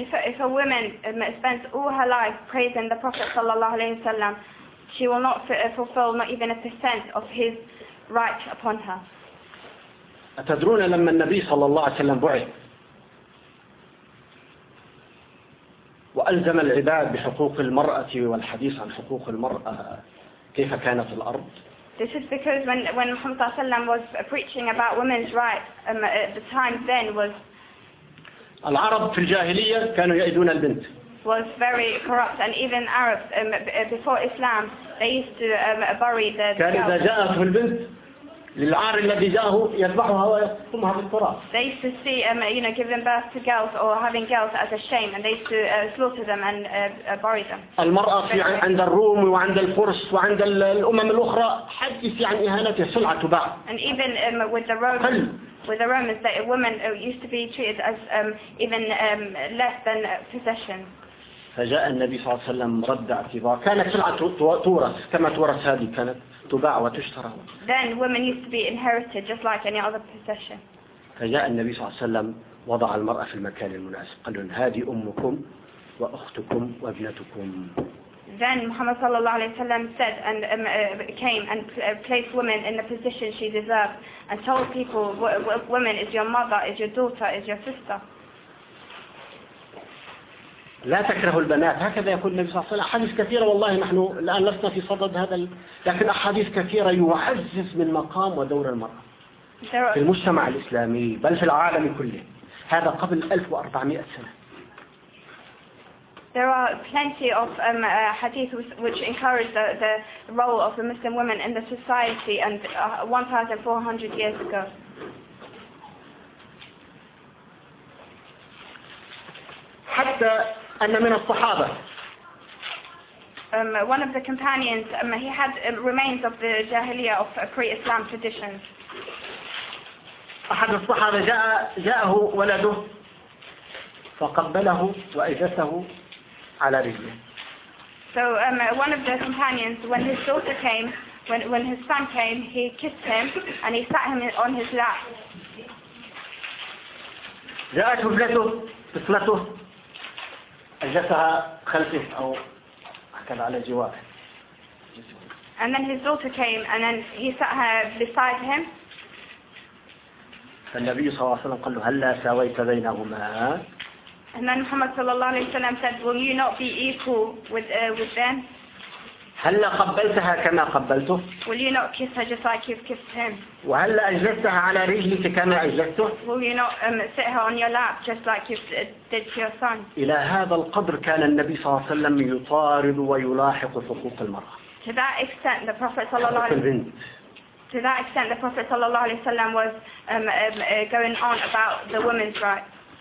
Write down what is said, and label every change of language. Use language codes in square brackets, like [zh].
[en] If a woman spends all her life praising the Prophet [ar] sallallahu alaihi wasallam, [en] she will not fulfill not even a percent of his right upon her. [ar] أتدرون لما النبي صلى الله عليه وسلم بعث وألزم العباد بحقوق المرأة والحديث عن حقوق المرأة كيف كانت الأرض؟ [en] This is because when Muhammad sallallahu alaihi wasallam was preaching about women's rights, the time then was. [ar] العرب في الجاهلية كانوا يأذون البنت. [en] Was very corrupt and even Arabs before Islam they used to bury the. [ar] كان إذا جاءت البنت للعار الذي جاءه يذبحها ويقتلها بالتراب. [en] They used to see giving birth to girls or having girls as a shame and they used to slaughter them and bury them. [ar] المرأة في عند الروم وعند الفرس وعند الأمم الأخرى حدث عن إهانتها سلعة تباع. [en] And even with the Romans. with the Romans that a woman used to be treated as even less than a possession. [ar] فجاء النبي صلى الله عليه وسلم رد اعتبار كانت سلعة تورث كما تورث هذه كانت تباع وتشترى. [en] Then women used to be inherited just like any other possession. [ar] فجاء النبي صلى الله عليه وسلم وضع المرأة في المكان المناسب قال لهم هذه أمكم وأختكم وابنتكم. [en] Then Muhammad [ar] صلى الله عليه وسلم [en] said and came and placed women in the position she deserved and told people women is your mother, is your daughter, is your sister. [ar] لا تكرهوا البنات هكذا يقول النبي صلى الله عليه وسلم أحاديث كثيرة والله نحن الآن لسنا في صدد هذا لكن أحاديث كثيرة يعزز من مقام ودور المرأة في المجتمع الإسلامي بل في العالم كله هذا قبل 1400 سنة. [en] There are plenty of hadith which encourage the role of the Muslim women in the society and 1400 years ago. [ar] حتى أن من الصحابة. [en] One of the companions, he had remains of the Jahiliyyah of pre-Islam traditions. [ar] أحد الصحابة جاءه ولده فقبله وأجلسه على رجله. [en] So one of the companions, when his daughter came, when his son came, he kissed him and he sat him on his lap. [ar] جاءته طفلته أجلسها خلفه أو هكذا على جواره. [en] And then his daughter came and then he sat her beside him. [ar] فالنبي صلى الله عليه وسلم قال له هلا ساويت بينهما. [en] And then Muhammad [ar] صلى الله عليه وسلم [en] said, will you not be equal with them? [ar] هلا قبلتها كما قبلته. [en] Will you not kiss her just like you've kissed him? [ar] وهلا أجلستها على رجلك كما أجلسته. [en] Will you not sit her on your lap just like you did to your son? [ar] إلى هذا القدر كان النبي صلى الله عليه وسلم يطارد ويلاحق حقوق المرأة. [en] To that extent, the Prophet [ar] صلى الله عليه وسلم. [en] To that extent, the Prophet صلى الله عليه وسلم was going on about the women's rights.